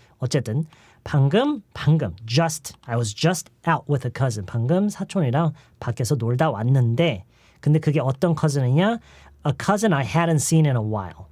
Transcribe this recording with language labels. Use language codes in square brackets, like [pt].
[ko] 어쨌든 방금 [en] just I was just out with a cousin. [ko] 방금 사촌이랑 밖에서 놀다 왔는데 근데 그게 어떤 cousin이냐? [en] A cousin I hadn't seen in a while.